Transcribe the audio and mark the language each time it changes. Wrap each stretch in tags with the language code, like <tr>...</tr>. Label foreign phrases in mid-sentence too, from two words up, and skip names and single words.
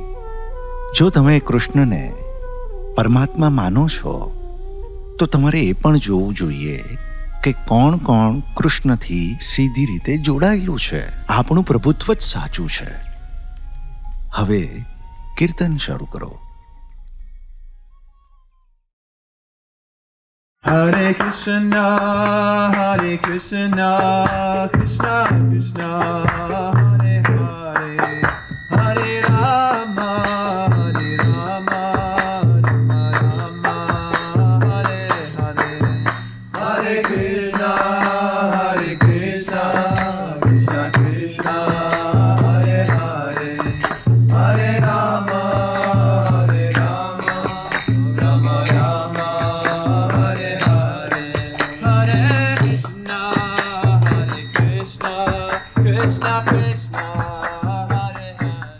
<gu>જો તમે કૃષ્ણને પરમાત્મા માનો છો તો તમારે એ પણ જોવું જોઈએ કે કોણ કોણ કૃષ્ણથી સીધી રીતે જોડાયેલું છે. આપણું પ્રભુત્વ જ સાચું છે. હવે કીર્તન શરૂ કરો.</gu> <sa>हरे कृष्ण, कृष्ण कृष्ण, हरे हरे, हरे राम, हरे राम, राम राम, हरे हरे, हरे कृष्ण, कृष्ण कृष्ण, हरे हरे, हरे राम, हरे राम, राम राम, हरे हरे, हरे कृष्ण, कृष्ण कृष्ण, हरे हरे.</sa>